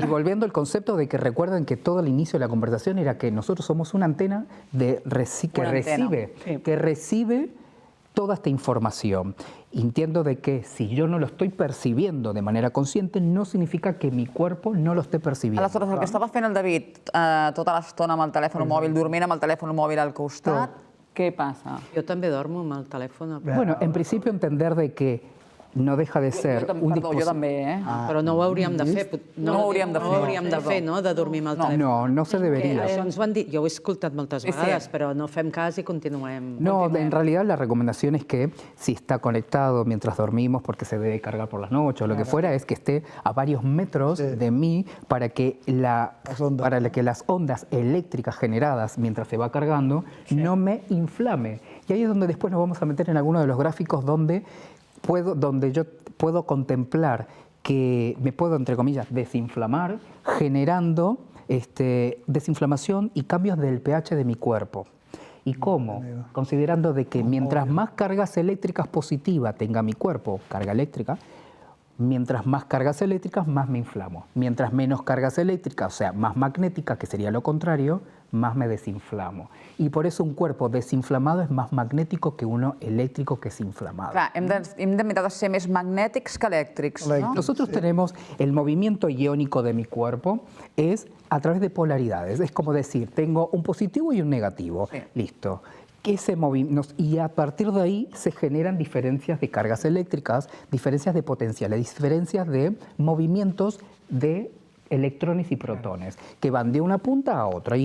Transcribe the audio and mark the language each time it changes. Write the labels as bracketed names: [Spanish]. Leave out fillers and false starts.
[Spanish] Y volviendo al concepto de que recuerden que todo el inicio de la conversación era que nosotros somos una antena que recibe toda esta información. Entiendo de que si yo no lo estoy percibiendo de manera consciente, no significa que mi cuerpo no lo esté percibiendo. [Catalan] Aleshores, el que estava fent el David tota l'estona amb el telèfon mòbil, dormint amb el telèfon mòbil al costat, què passa? Jo també dormo amb el telèfon. [Spanish] Bueno, en principio entender de que no deja de ser un [Catalan] Perdó, jo també, eh? Però no ho hauríem de fer. No ho hauríem de fer. No ho hauríem de fer, no?, de dormir amb el telèfon. [Spanish] No se debería. [Catalan] Això ens ho han dit, jo ho he escoltat moltes vegades, però no fem cas i continuem. [Spanish] No, en realidad la recomendación es que si está conectado mientras dormimos, porque se debe cargar por las noches o lo que fuera, es que esté a varios metros de mí para que las ondas eléctricas generadas mientras se va cargando no me inflame. Y ahí es donde después nos vamos a meter en alguno de los gráficos donde yo puedo contemplar que me puedo, entre comillas, desinflamar, generando desinflamación y cambios del pH de mi cuerpo. ¿Y cómo? Considerando de que mientras más cargas eléctricas positivas tenga mi cuerpo, carga eléctrica, mientras más cargas eléctricas, más me inflamo. Mientras menos cargas eléctricas, o sea, más magnética, que sería lo contrario, más me desinflamo. Y por eso un cuerpo desinflamado es más magnético que uno eléctrico que es inflamado. [Catalan] Clar, hem de mirar de ser més magnètics que elèctrics, no? [Spanish] Nosotros tenemos el movimiento iónico de mi cuerpo es a través de polaridades. Es como decir, tengo un positivo y un negativo. Sí. Listo. Y a partir de ahí se generan diferencias de cargas eléctricas, diferencias de potenciales, diferencias de movimientos de electrones y protones, que van de una punta a otra.